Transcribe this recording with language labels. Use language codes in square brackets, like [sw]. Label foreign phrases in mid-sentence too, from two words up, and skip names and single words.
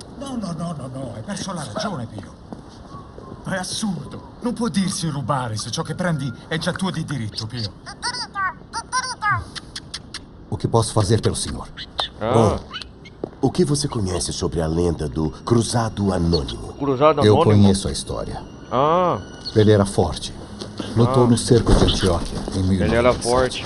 [it] No, hai perso la ragione, Pio. È assurdo. Non può dirsi rubare se ciò che prendi è già tuo di diritto, Pio. [pt] O que posso fazer pelo senhor? O que você conhece sobre a lenda do Cruzado Anônimo? Cruzado Eu Anônimo? conheço a história. Ele era forte. Lutou no cerco de Antioquia em 1907. Ele era forte.